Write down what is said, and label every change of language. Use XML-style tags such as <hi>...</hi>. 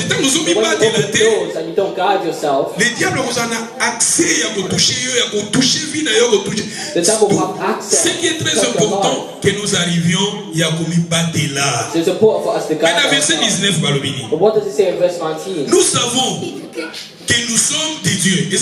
<en>when you open doors and you don't guard yourself,</en> <fr>le diable a accès à toucher vie.</fr> <en>The devil will have access.</en> <fr>Ce qui est très important que nous arrivions à combattre là.</fr> <en>So it's important for us to guard</en> <fr>verset</fr> <en>ourselves.</en> <fr>19</fr> <en>But what does it say in verse 19?</en> <fr>Nous savons que nous sommes de Dieu.</fr>